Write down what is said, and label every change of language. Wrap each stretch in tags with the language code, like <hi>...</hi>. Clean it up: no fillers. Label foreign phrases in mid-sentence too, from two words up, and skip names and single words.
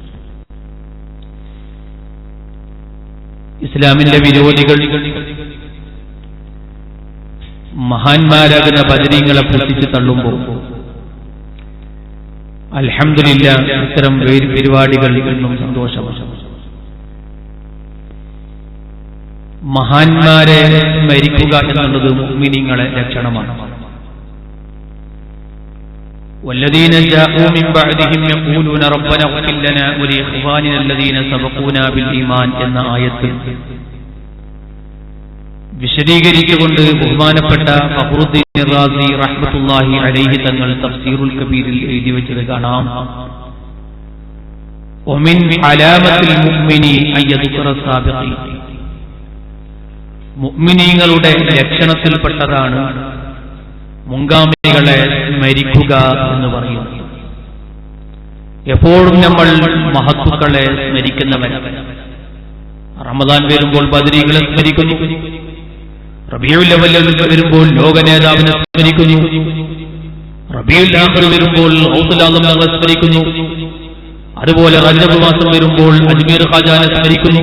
<ml>ഇസ്ലാമിന്റെ വിരോധികൾ മഹാന്മാരാകുന്ന ബദരീങ്ങളെ പുച്ഛിച്ച് തള്ളുമ്പോൾ അൽഹംദുലില്ലാഹ് ഇത്തരം പരിപാടികൾ എന്നും സന്തോഷമാണ്. മഹാന്മാരെ സ്മരിക്കുക എന്നുള്ളത് മുഅ്മിനീങ്ങളെ ലക്ഷണമാണ്.</ml> <ar>والذين جاءوا من بعدهم يقولون ربنا اغفر لنا ولإخواننا الذين سبقونا بالإيمان</ar> <ml>എന്ന ആയത്തിൽ വിശദീകരിച്ചുകൊണ്ട് ബഹുമാനപ്പെട്ട ഫഖ്റുദ്ദീൻ റാസി</ml> <ar>رحمة الله عليه</ar> <ml>തങ്ങൾ തഫ്സീറുൽ കബീറിൽ എഴുതി വെച്ചത് കാണാം.</ml> <ar>ومن علامة المؤمن أن يذكر السابقين.</ar> <ml>മുഅ്മിനീങ്ങളുടെ ലക്ഷണത്തിൽപ്പെട്ടതാണ് മുൻഗാമികളെ സ്മരിക്കുക എന്ന് പറയുന്നത്. എപ്പോഴും നമ്മൾ മഹത്തുക്കളെ സ്മരിക്കുന്നവർ. റമദാൻ വരുമ്പോൾ ബദരീകളെ സ്മരിക്കുന്നു, റബീഉൽ അവ്വൽ വരുമ്പോൾ ലോക നേതാവിനെ സ്മരിക്കുന്നു, റബീഉൽ ആഖിർ വരുമ്പോൾ ഗൗസുൽ ആദമിനെ സ്മരിക്കുന്നു, അതുപോലെ റജബ് മാസം വരുമ്പോൾ അജ്മീർ ഖാജാനെ സ്മരിക്കുന്നു.</ml>